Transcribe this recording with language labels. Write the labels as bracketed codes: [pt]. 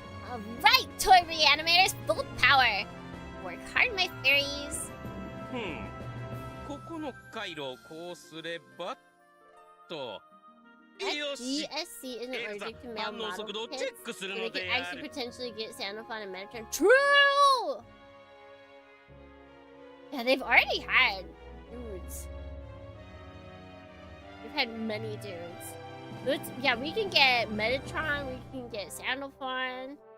[en] Alright, toy reanimators, full power! Work hard, my fairies! [ja] ここの回路をこうすればと。 [en] GSC isn't allergic to male model kits, so they could actually potentially get Xenophon and Metatron. True! Yeah, they've already had dudes. We've had many dudes. Yeah, we can get Metatron, we can get Xenophon.